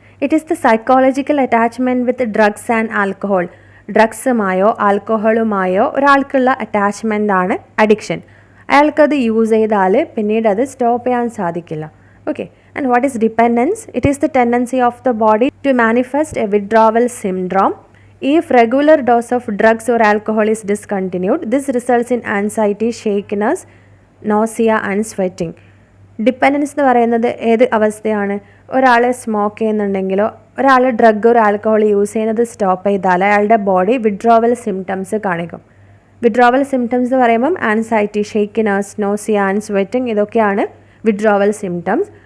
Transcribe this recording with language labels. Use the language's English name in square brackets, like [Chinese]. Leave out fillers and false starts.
[English] It is the psychological attachment with drugs and alcohol. [Malayalam] ഡ്രഗ്സുമായോ ആൽക്കഹോളുമായോ ഒരാൾക്കുള്ള attachment ആണ് addiction. അയാൾക്കത് use ചെയ്താൽ പിന്നീട് അത് സ്റ്റോപ്പ് ചെയ്യാൻ സാധിക്കില്ല. [English] Okay, and what is dependence? It is the tendency of the body to manifest a withdrawal syndrome. If regular dose of drugs or alcohol is discontinued, this results in anxiety, shakiness, nausea and sweating. [Malayalam] Dependence എന്ന് പറയുന്നത് ഏത് അവസ്ഥയാണ്? ഒരാൾ smoke ചെയ്യുന്നുണ്ടെങ്കിലോ ഒരാൾ drug ഒരു alcohol use ചെയ്യുന്നത് stop ചെയ്താൽ അയാളുടെ ബോഡി വിഡ്രോവൽ സിംറ്റംസ് കാണിക്കും. വിഡ്രോവൽ സിംറ്റംസ് എന്ന് പറയുമ്പം ആൻസൈറ്റി, ഷേക്കിനസ്, നോസിയ ആൻഡ് സ്വെറ്റിംഗ് ഇതൊക്കെയാണ് വിഡ്രോവൽ സിംറ്റംസ്.